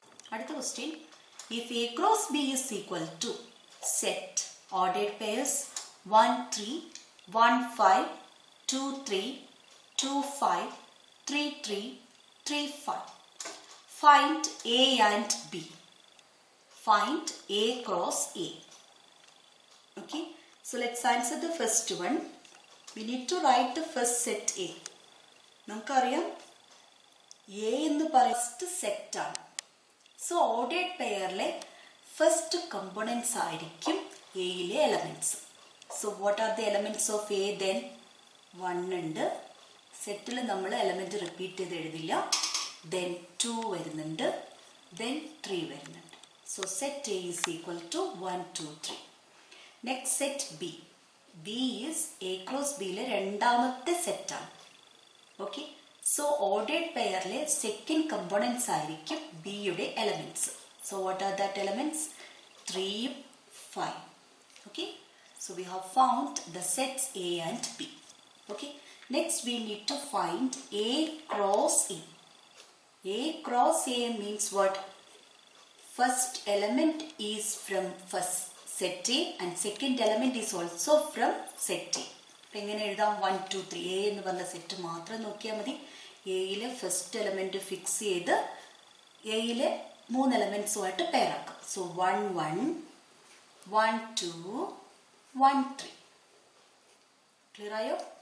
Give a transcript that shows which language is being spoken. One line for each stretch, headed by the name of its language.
English: Another question. If A cross B is equal to set ordered pairs 1, 3, 1, 5, 2, 3, 2, 5, 3, 3, 3, 5. Find A and B. Find A cross A. Okay. So let's answer the first one. We need to write the first set A.
Malayalam: നമുക്കറിയാം A എന്ന് പറയുന്നത് first set ആണ്. So ordered പെയറിലെ first components ആയിരിക്കും എയിലെ elements.
English: So what are the elements of A then?
Malayalam: 1 ഉണ്ട്. സെറ്റിൽ നമ്മൾ element repeat ചെയ്ത് എഴുതില്ല. Then 2 വരുന്നുണ്ട്, ദെൻ 3 വരുന്നുണ്ട്.
English: So set A is equal to 1, 2, 3. Next set B.
Malayalam: B is A cross ബിയിലെ രണ്ടാമത്തെ സെറ്റാണ്. Okay, so ordered പെയറിലെ second components ആയിരിക്കും ബിയുടെ elements.
English: So what are that elements? 3, 5. Okay, so we have found the sets A and B. Okay, next we need to find A cross A. A cross A means what? First element is from first set A and second element is also from set A.
Malayalam: അപ്പോൾ എങ്ങനെ എഴുതാം? 1, 2, 3. A എന്ന് പറഞ്ഞ set മാത്രം നോക്കിയാൽ മതി. എയിലെ first element fix ചെയ്ത് എയിലെ 3 എലമെന്റ്സുമായിട്ട് പെയർ ആക്കാം. സോ 1, 1, 1, 2, 1, 3. ക്ലിയർ ആയോ?